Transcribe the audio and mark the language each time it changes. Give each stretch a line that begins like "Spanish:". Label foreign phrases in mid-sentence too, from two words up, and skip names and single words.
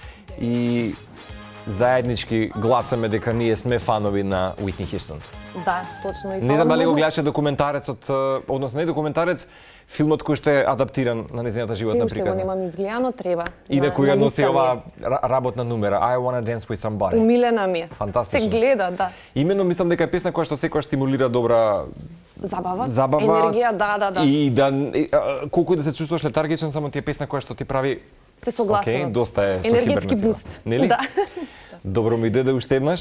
Macedonian: И заеднички гласаме дека ние сме фанови на Уитни Хјустон. Да, точно. Не знам дали го гледаше документарецот, односно не документарец, филмот кој што е адаптиран на нејзината животна приказна. Се уште го немам изгледано, треба. И некој ја носи оваа работна numера, I wanna dance with somebody. Умилена ми е. Фантастично. Се гледа, да. Именно мислам дека е песна која што секогаш стимулира добра Забава, енергија, да. И колку и да се чувствуваш летаргичен, само ти е песна која што ти прави се согласувам. Океј, доста е со енергетски буст. Нели? Да. Добро ми дојде уште еднаш.